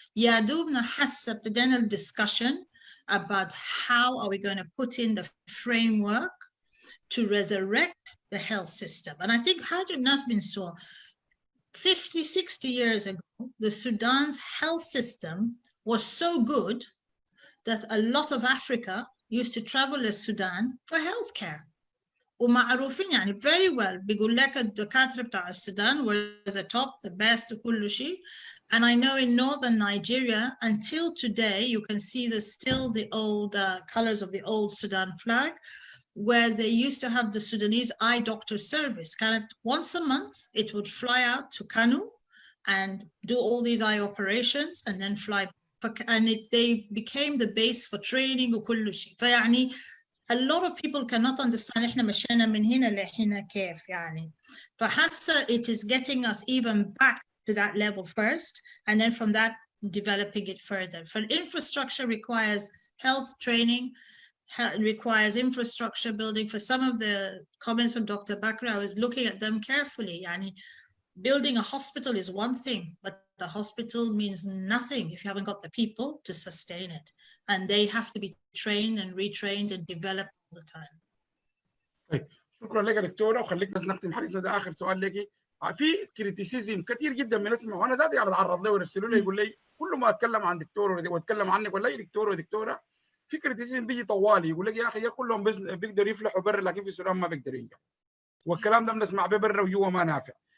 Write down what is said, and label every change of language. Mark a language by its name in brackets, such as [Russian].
[Arabic] يا دوبنا حس ابتدينا [English] discussion about how are we going to put in the framework to resurrect the health system. And I think [Arabic] حاجة الناس بنسوها [English] 50-60 years ago, the Sudan's health system was so good that a lot of Africa used to travel to Sudan for healthcare. [Arabic] ومعروفين يعني [English] very well. [Arabic] بيقول لك الدكاترة بتاع السودان [English] were the top, the best [Arabic] وكل شيء. [English] And I know in northern Nigeria until today you can see still the old colors of the old Sudan flag, where they used to have the Sudanese eye doctor service. [Arabic] كانت [English] once a month it would fly out to Kanu and do all these eye operations and then fly back, and they became the base for training [Arabic] وكل شيء. فيعني [English] a lot of people cannot understand [Arabic] إحنا مشينا من هنا لهنا كيف يعني. فحاسة [English] it is getting us even back to that level first, and then from that developing it further. Infrastructure requires health training, requires infrastructure building. For some of the comments from Dr. Bakr, I was looking at them carefully. [Arabic] يعني [English] building a hospital is one thing, but the hospital means nothing if you haven't got the people to sustain it. And they have to be trained and retrained and developed all the time. [Arabic] طيب شكرا لك يا دكتوره، وخليك بس نختم حديثنا ده. اخر سؤال لك، في كريتيسيزم كثير جدا من اسمه، وانا ذاتي بتعرض له ويرسلوا لي يقول لي كل ما اتكلم عن دكتور واتكلم عنك ولا اي دكتور ودكتوره، في كريتيسيزم بيجي طوالي يقول لك يا اخي كلهم بيقدروا يفلحوا برا لكن في السودان ما بيقدروا ينجحوا، والكلام ده بنسمع به برا وجوا ما نافع.